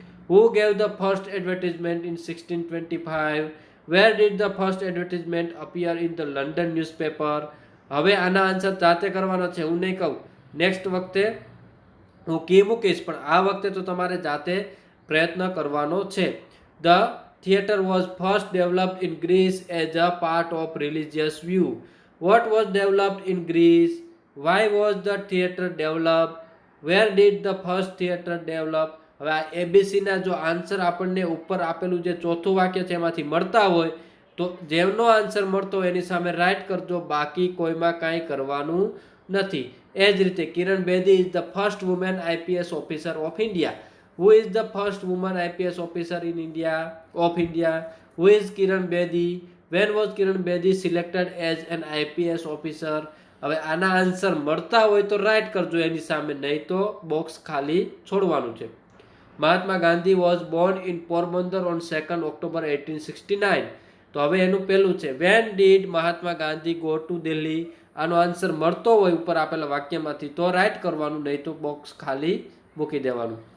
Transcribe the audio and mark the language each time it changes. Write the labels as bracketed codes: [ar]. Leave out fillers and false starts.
[en] Who gave the first advertisement in 1625, where did the first advertisement appear in the London newspaper. [gu] હવે આના answer જાતે કરવાનો છે, હું નહીં કહું. નેક્સ્ટ વખતે હું કી મૂકીશ, પણ આ વખતે તો તમારે જાતે પ્રયત્ન કરવાનો છે. [en] The theatre was first developed in Greece as a part of religious view. What was developed in Greece? Why was the theatre developed? Where did the first theatre develop? [gu] હવે આ ABC ના જો આન્સર આપણને ઉપર આપેલું જે ચોથું વાક્ય છે એમાંથી મળતા હોય તો જેમનો આન્સર મળતો હોય એની સામે રાઇટ કરજો, બાકી કોઈમાં કાંઈ કરવાનું નથી. એ જ રીતે [en] Kiran Bedi is the first woman IPS officer of India. Who is the first woman IPS officer in India? Of India? Who is Kiran Bedi? When was Kiran Bedi selected as an IPS officer? [gu] હવે આના answer મળતા હોય તો right કરજો એની સામે, નહીં તો box ખાલી છોડવાનું છે. [en] Mahatma Gandhi was born in Porbandar on 2 October 1869. [gu] તો હવે એનું પેલું છે [en] When did Mahatma Gandhi go to Delhi. [gu] આનો આન્સર મળતો હોય ઉપર આપેલા વાક્યમાંથી તો રાઇટ કરવાનું, નહીં તો બોક્સ ખાલી મૂકી દેવાનું.